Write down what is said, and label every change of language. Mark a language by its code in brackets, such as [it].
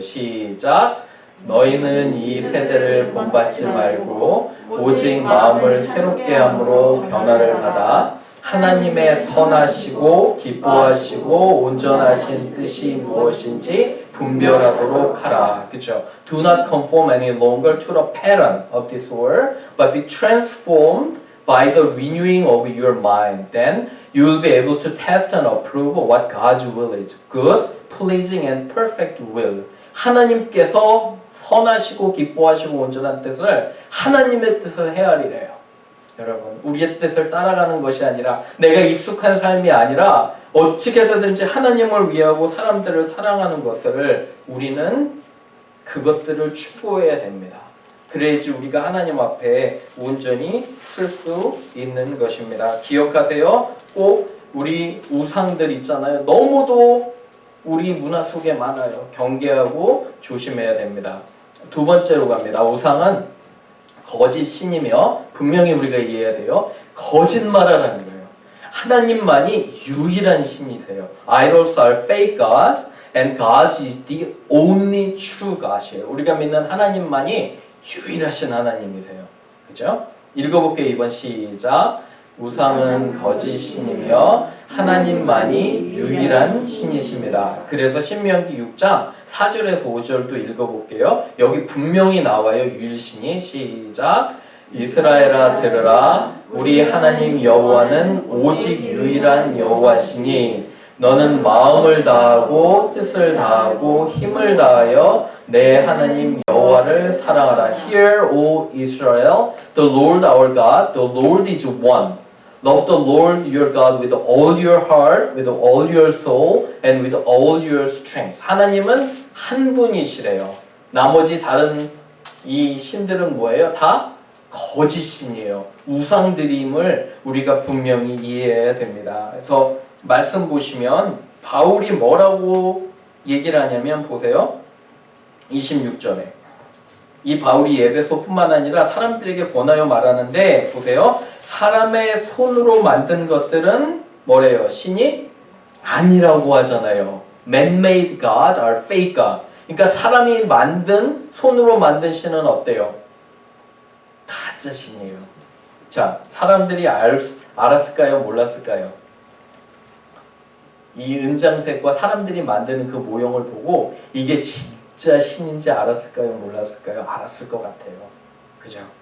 [ko] 시작. 너희는 이 세대를 본받지 말고 오직 마음을 새롭게 함으로 변화를 받아 하나님의 선하시고 기뻐하시고 온전하신 뜻이 무엇인지 분별하도록 하라. 그죠? [en] Do not conform any longer to the pattern of this world, but be transformed by the renewing of your mind. Then you will be able to test and approve what God's will is. Good, pleasing, and perfect will. [ko] 하나님께서 선하시고 기뻐하시고 온전한 뜻을 하나님의 뜻을 헤아리래요. 여러분 우리의 뜻을 따라가는 것이 아니라 내가 익숙한 삶이 아니라 어떻게 해서든지 하나님을 위하고 사람들을 사랑하는 것을 우리는 그것들을 추구해야 됩니다. 그래야지 우리가 하나님 앞에 온전히 쓸 수 있는 것입니다. 기억하세요. 꼭 우리 우상들 있잖아요. 너무도 우리 문화 속에 많아요. 경계하고 조심해야 됩니다. 두 번째로 갑니다. 우상은 거짓 신이며 분명히 우리가 이해해야 돼요. 거짓말하라는 거예요. 하나님만이 유일한 신이세요. [en] Idols are fake gods and God is the only true God [ko] 이에요. 우리가 믿는 하나님만이 유일하신 하나님이세요. 그죠? 읽어볼게요. 이번 시작. 우상은 거짓 신이며 하나님만이 유일한 신이십니다. 그래서 신명기 6장 4절에서 5절도 읽어볼게요. 여기 분명히 나와요. 유일신이. 시작. 이스라엘아 들으라. 우리 하나님 여호와는 오직 유일한 여호와시니 너는 마음을 다하고 뜻을 다하고 힘을 다하여 내 하나님 여호와를 사랑하라. [en] Hear, O Israel, the Lord our God, the Lord is one. Love the Lord your God with all your heart, with all your soul, and with all your strength. [ko] 하나님은 한 분이시래요. 나머지 다른 이 신들은 뭐예요? 다 거짓신이에요. 우상드림을 우리가 분명히 이해해야 됩니다. 그래서 말씀 보시면 바울이 뭐라고 얘기를 하냐면 보세요. 26절에 이 바울이 에베소뿐만 아니라 사람들에게 권하여 말하는데 보세요. 사람의 손으로 만든 것들은 뭐래요? 신이 아니라고 하잖아요. [en] Man-made gods are fake gods. [ko] 그러니까 사람이 만든 손으로 만든 신은 어때요? 가짜 신이에요. 자, 사람들이 알았을까요? 몰랐을까요? 이 은장색과 사람들이 만드는 그 모형을 보고 이게 진짜 신인지 알았을까요? 몰랐을까요? 알았을 것 같아요. 그죠?